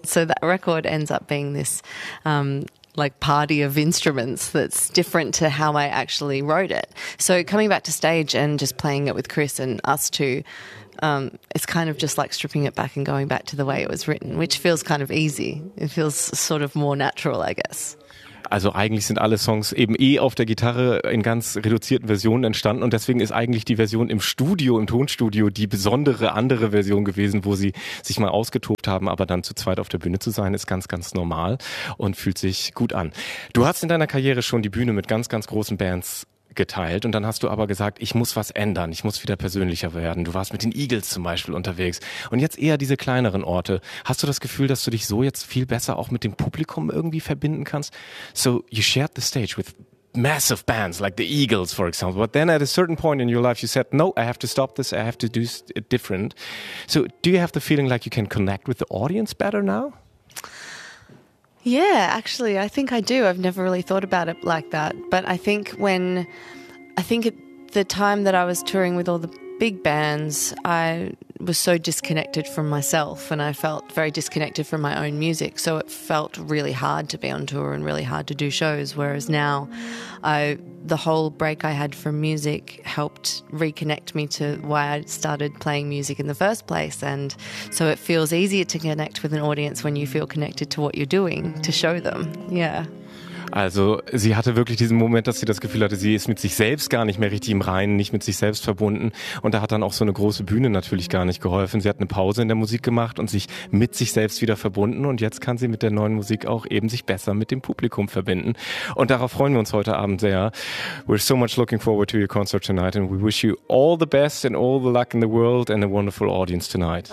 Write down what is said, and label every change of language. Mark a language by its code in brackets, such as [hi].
[en] So that record ends up being this like party of instruments that's different to how I actually wrote it. So coming back to stage and just playing it with Chris and us two, it's kind of just like stripping it back and going back to the way it was written, which feels kind of easy. It feels sort of more natural, I guess. [de] Also eigentlich sind alle Songs eben eh auf der Gitarre in ganz reduzierten Versionen entstanden und deswegen ist eigentlich die Version im Studio, im Tonstudio, die besondere andere Version gewesen, wo sie sich mal ausgetobt haben, aber dann zu zweit auf der Bühne zu sein, ist ganz, ganz normal und fühlt sich gut an. Du hast in deiner Karriere schon die Bühne mit ganz, ganz großen Bands geteilt und dann hast du aber gesagt, ich muss was ändern, ich muss wieder persönlicher werden. Du warst mit den Eagles zum Beispiel unterwegs und jetzt eher diese kleineren Orte. Hast du das Gefühl, dass du dich so jetzt viel besser auch mit dem Publikum irgendwie verbinden kannst? [en] So, you shared the stage with massive bands like the Eagles, for example, but then at a certain point in your life you said, no, I have to stop this, I have to do it different. So, do you have the feeling like you can connect with the audience better now? Yeah, actually, I think I do. I've never really thought about it like that. But I think when, I think at the time that I was touring with all the big bands, I was so disconnected from myself and I felt very disconnected from my own music. So it felt really hard to be on tour and really hard to do shows. Whereas now, the whole break I had from music helped reconnect me to why I started playing music in the first place. And so it feels easier to connect with an audience when you feel connected to what you're doing to show them. Yeah. [de] Also sie hatte wirklich diesen Moment, dass sie das Gefühl hatte, sie ist mit sich selbst gar nicht mehr richtig im Reinen, nicht mit sich selbst verbunden. Und da hat dann auch so eine große Bühne natürlich gar nicht geholfen. Sie hat eine Pause in der Musik gemacht und sich mit sich selbst wieder verbunden. Und jetzt kann sie mit der neuen Musik auch eben sich besser mit dem Publikum verbinden. Und darauf freuen wir uns heute Abend sehr. [en] We're so much looking forward to your concert tonight and we wish you all the best and all the luck in the world and a wonderful audience tonight.